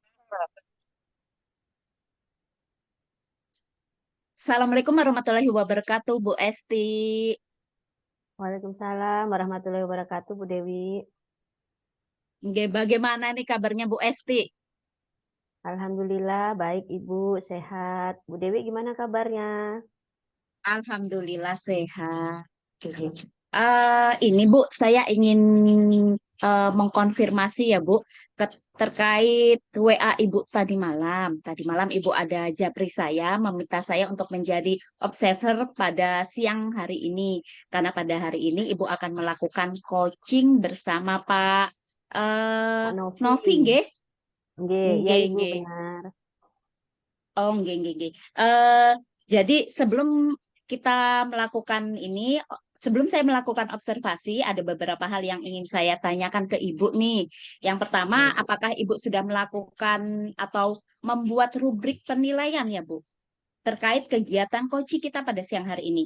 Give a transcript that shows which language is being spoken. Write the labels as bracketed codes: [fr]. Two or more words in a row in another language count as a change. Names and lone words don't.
[ar] السلام عليكم ورحمة الله وبركاته, Bu Esti. وعليكم السلام ورحمة الله وبركاته, [id] Bu Dewi. Nggih, bagaimana nih kabarnya Bu Esti? Alhamdulillah baik Ibu, sehat. Bu Dewi gimana kabarnya? Alhamdulillah sehat. Oke. Ini Bu, saya ingin mengkonfirmasi ya Bu, terkait WA Ibu tadi malam. Tadi malam Ibu ada japri saya, meminta saya untuk menjadi observer pada siang hari ini. Karena pada hari ini Ibu akan melakukan coaching bersama Pak Pak Novi. Novi, nggih? Nggih, ya Nggih, Ibu nggih. benar. Oh, nggih, nggih, nggih. Jadi sebelum kita melakukan ini, sebelum saya melakukan observasi, ada beberapa hal yang ingin saya tanyakan ke Ibu nih. Yang pertama, Ya Ibu. apakah Ibu sudah melakukan atau membuat rubrik penilaian ya, Bu, terkait kegiatan coaching kita pada siang hari ini?